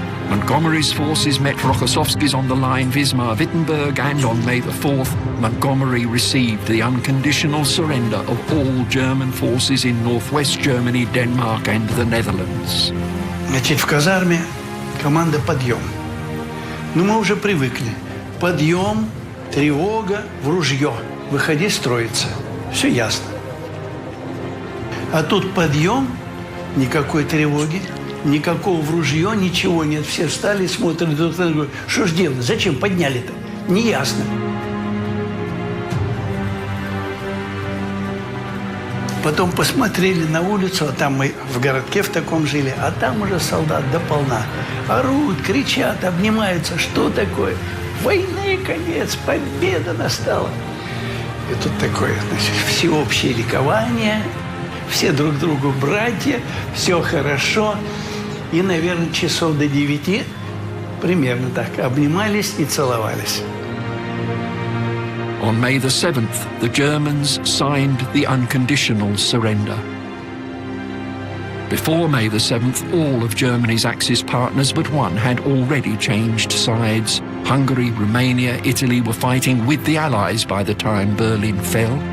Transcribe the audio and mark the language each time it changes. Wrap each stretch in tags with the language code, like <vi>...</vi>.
<en>Montgomery's forces met Rokossovsky's on the line Wismar-Wittenberg, and on May the 4th, Montgomery received the unconditional surrender of all German forces in northwest Germany, Denmark and the Netherlands.</en> <ru>Значит, в казарме команда «Подъем». Но мы уже привыкли. Подъем, тревога, в ружье. Выходи строиться. Все ясно. А тут подъем, никакой тревоги, никакого в ружье, ничего нет. Все встали, смотрят друг на друга. Что ж делать? Зачем подняли-то? Неясно. Потом посмотрели на улицу, а там мы в городке в таком жили, а там уже солдат до полна. Орут, кричат, обнимаются. Что такое? Войны конец, победа настала. И тут такое, значит, всеобщее ликование, все друг другу братья, все хорошо. И, наверное, часов до 9 примерно так обнимались и целовались.</ru> <en>On May the 7th, the Germans signed the unconditional surrender. Before May the 7th, all of Germany's Axis partners but one had already changed sides. Hungary, Romania, Italy were fighting with the Allies by the time Berlin fell.</en>